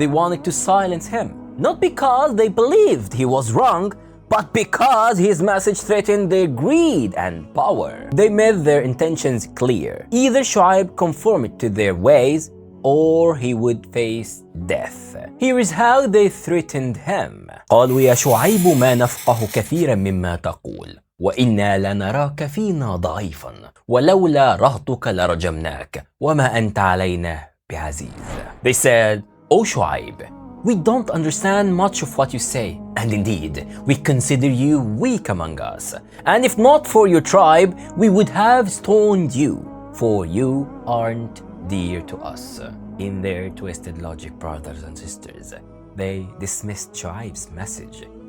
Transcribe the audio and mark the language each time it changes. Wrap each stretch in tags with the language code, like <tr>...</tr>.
<en>They wanted to silence him, not because they believed he was wrong, but because his message threatened their greed and power. They made their intentions clear. Either Shu'aib conformed to their ways, or he would face death. Here is how they threatened him.</en> <ar>قالوا يا شعيب ما نفقه كثيرا مما تقول وإنا لنراك فينا ضعيفا ولولا رهطك لرجمناك وما أنت علينا بعزيز.</ar> <en>They said, O Shu'aib, we don't understand much of what you say, and indeed, we consider you weak among us. And if not for your tribe, we would have stoned you, for you aren't dear to us. In their twisted logic, brothers and sisters, they dismissed Shu'aib's message.</en>